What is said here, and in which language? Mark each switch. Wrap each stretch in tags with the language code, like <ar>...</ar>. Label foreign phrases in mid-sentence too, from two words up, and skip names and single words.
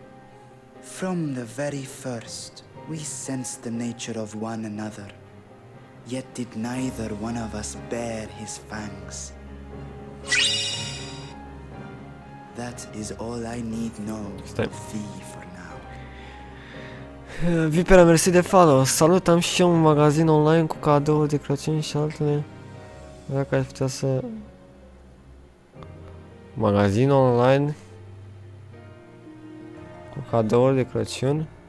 <en>From the very first, we sensed the nature of one another. Yet did neither one of us bear his fangs. That is all I need know of thee for now.</en> <ro>Vipera, mersi de follow. Salut, am și eu un magazin online cu cadouri de Crăciun și altele. Dacă ai putea să... Magazin online cu cadouri de Crăciun?</ro>